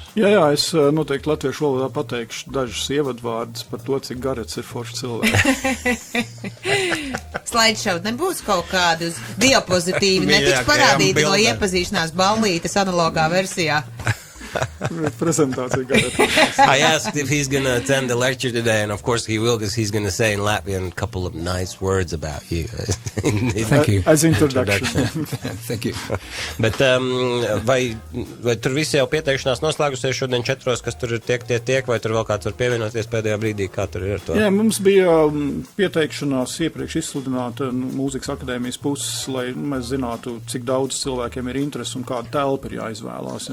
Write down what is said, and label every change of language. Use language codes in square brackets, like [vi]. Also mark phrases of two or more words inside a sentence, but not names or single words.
[lv] Jā, es noteikti latviešu valodā pateikšu dažus ievadvārdus par to, cik Garets ir foršs cilvēks. Slideshow nebūs kaut kādi uz diapozitīvi, netiks parādīti no iepazīšanās ballītes analogā versijā. Presentācija Garets. [en] I asked if he's going to attend the lecture today, and of course he will, because he's going to say in Latvian a couple of nice words about you. Thank you. As introduction. Thank you. [lv] Bet vai tur visi jau pieteikšanās noslēgusies šodien 4, kas tur ir tiek, vai tur vēl kāds var pievienoties pēdējā brīdī, kā tur ir ar to? Jā, mums bija pieteikšanās iepriekš izsludināta mūzikas akadēmijas puses, lai mēs zinātu, cik daudz cilvēkiem ir interesi un kāda telpa ir jāizvēlās.